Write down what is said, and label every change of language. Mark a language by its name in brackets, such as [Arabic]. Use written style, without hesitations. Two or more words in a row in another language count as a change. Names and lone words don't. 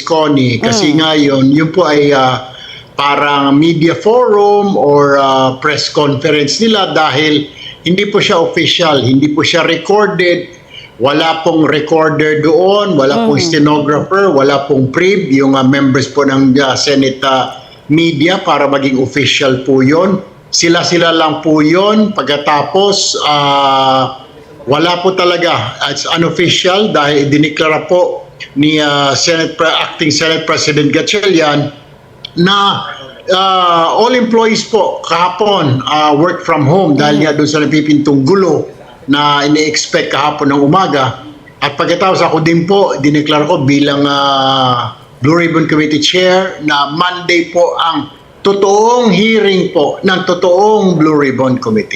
[Filipino] Connie kasi ngayon, yun po ay parang [English] media forum or press conference [Filipino] nila dahil hindi po siya official, hindi po siya recorded, wala pong recorder doon, wala pong stenographer, wala pong prib, yung members po ng Senate media para maging official po yun. Sila-sila lang po yun. Pagkatapos, wala po talaga. [English] It's unofficial [Filipino] dahil diniklara po ni Acting Senate President Gatchalian na [English] all employees [Filipino] po kahapon [English] work from home [Filipino] dahil nga doon sa napipintong gulo na ini-expect kahapon ng umaga. At pagkatapos ako din po, dineklara ko bilang Blue Ribbon Committee Chair na Monday po ang totoong hearing po ng totoong Blue Ribbon Committee.